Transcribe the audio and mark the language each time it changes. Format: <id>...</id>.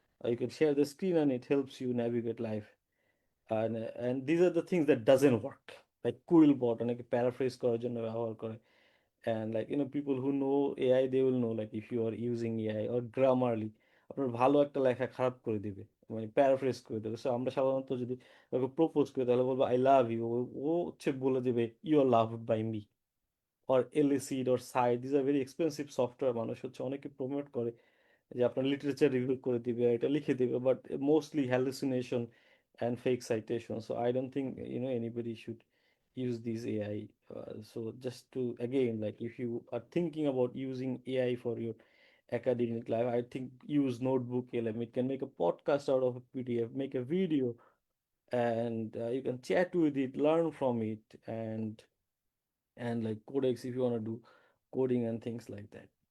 <en>You can share the screen and it helps you navigate life. And these are the things that doesn't work, like</en> <bn>কুইলবট অনেকে paraphrase করার জন্য ব্যবহার করে।</bn> <en>and like people who know AI, they will know like if you are using AI or Grammarly,</en> <bn>আপনার ভালো একটা লেখা খারাপ করে দিবে, মানে প্যারাফ্রেজ করে দেবে। সো আমরা সাধারণত যদি ওকে প্রপোজ করি তাহলে বলবো</bn> <en>I love you,</en> <bn>ও হচ্ছে বলে দেবে</bn> <en>You are loved by me. or Elicit or Site, these are very expensive software,</en> <bn>মানুষ হচ্ছে অনেকে প্রমোট করে যে আপনার লিটারেচার রিভিউ করে দিবে, এটা লিখে দিবে, but mostly hallucination</bn> <en>and fake citation. So I don't think anybody should use these AI. So just to again, like if you are thinking about using AI for your academic life, I think use Notebook LM. It can make a podcast out of a PDF, make a video, and you can chat with it, learn from it, and like Codex if you want to do coding and things like that.</en>